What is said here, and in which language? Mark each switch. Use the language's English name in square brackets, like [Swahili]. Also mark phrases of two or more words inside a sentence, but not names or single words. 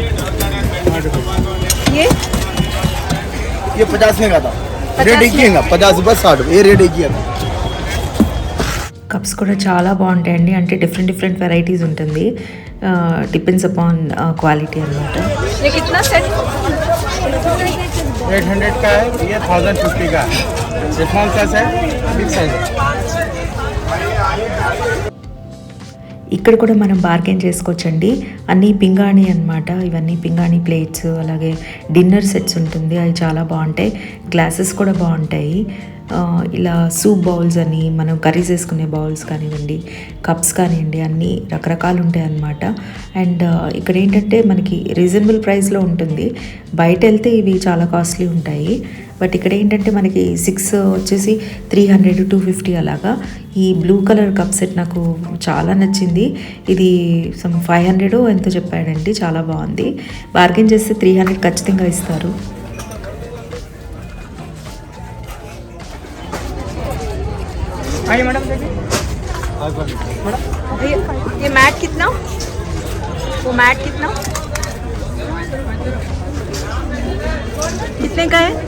[Hindi] ये 50 में का था, रेट एक ही है, 50 रुपये 60 रुपये, ये रेट एक ही है। [Telugu] కప్స్ కూడా చాలా బాగుంటాయండి. అంటే [English] different varieties [Telugu] ఉంటుంది. [English] depends upon quality [Telugu] అనమాట. [Hindi] ये कितना सेट? 800 का है, ये 1050 का है। [English] small size [Hindi] है, [English] big size [Hindi] है। [Telugu] ఇక్కడ కూడా మనం బార్గెన్ చేసుకోవచ్చండి. అన్నీ పింగాణి అనమాట. ఇవన్నీ పింగాణి ప్లేట్స్, అలాగే [English] dinner sets [Telugu] ఉంటుంది. అవి చాలా బాగుంటాయి. గ్లాసెస్ కూడా బాగుంటాయి. ఇలా [English] soup bowls [Telugu] అని, మనం కర్రీస్ వేసుకునే బౌల్స్ కానివ్వండి, కప్స్ కానివ్వండి, అన్నీ రకరకాలు ఉంటాయి అన్నమాట. అండ్ ఇక్కడ ఏంటంటే మనకి రీజనబుల్ ప్రైస్లో ఉంటుంది. బయట వెళ్తే ఇవి చాలా కాస్ట్లీ ఉంటాయి. బట్ ఇక్కడ ఏంటంటే మనకి 6 వచ్చేసి 300, 250 అలాగా. ఈ [English] blue color cup set [Telugu] నాకు చాలా నచ్చింది. ఇది 500 ఎంతో చెప్పాడండి. చాలా బాగుంది. బార్గెన్ చేస్తే 300 ఖచ్చితంగా ఇస్తారు. [Hindi] मैडम ये मैट कितना? वो मैट कितना? कितने का है?